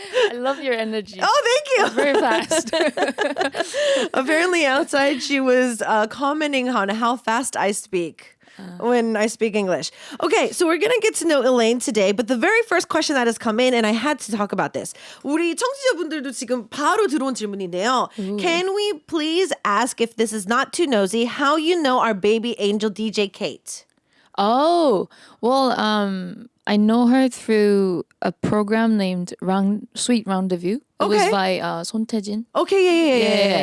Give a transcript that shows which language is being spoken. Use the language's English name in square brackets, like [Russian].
[English] I love your energy. Oh, thank you. It's very fast. Apparently outside she was commenting on how fast I speak. When I speak English. Okay, so we're going to get to know Elaine today, but the very first question that has come in, and I had to talk about this. [Korean] 우리 청취자분들도 지금 바로 들어온 질문인데요. [English] Can we please ask, if this is not too nosy, how you know our baby angel DJ Kate? Oh, well, I know her through a program named Sweet Rendezvous. It was by 손태진. Okay,